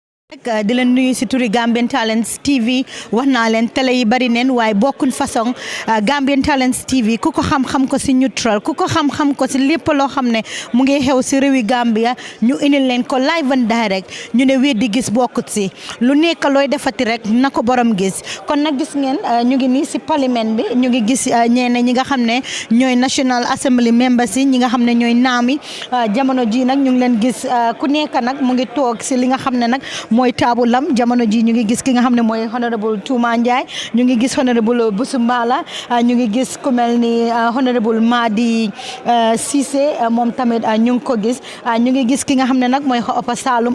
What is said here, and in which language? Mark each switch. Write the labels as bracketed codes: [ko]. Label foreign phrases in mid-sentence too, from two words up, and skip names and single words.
[wo] di leen nuyu si turi Gambian Talents TV wax naa leen télé yi bari neen waaye bokkuñ façon Gambian Talents TV ku ko xam-xam ko si neutral ku ko xam-xam ko si lépp loo xam ne mu ngi xew si réewi Gambia ñu indil leen ko [en] live and direct [wo] ñu ne weddi gis bokkut si lu nekk looy defati rek na ko borom gis kon nag gis ngeen ñu ngi nii si parlement bi ñu ngi gis ñeneen ñi nga xam ne ñooy [en] National Assembly members [wo] yi ñi nga xam ne ñooy naami jamono ji nag ñu ngi leen gis ku nekk nag mu ngi toog si li nga xam ne nag mooy taabulam jamono ji ñu ngi gis ki nga xam ne mooy honorable Touma Njie ñu ngi gis honorable Busumbala ñu ngi gis ku mel ni honorable Madi Cissé moom tamit ñu ngi ko gis ñu ngi gis ki nga xam ne nag mooy Opa Saloum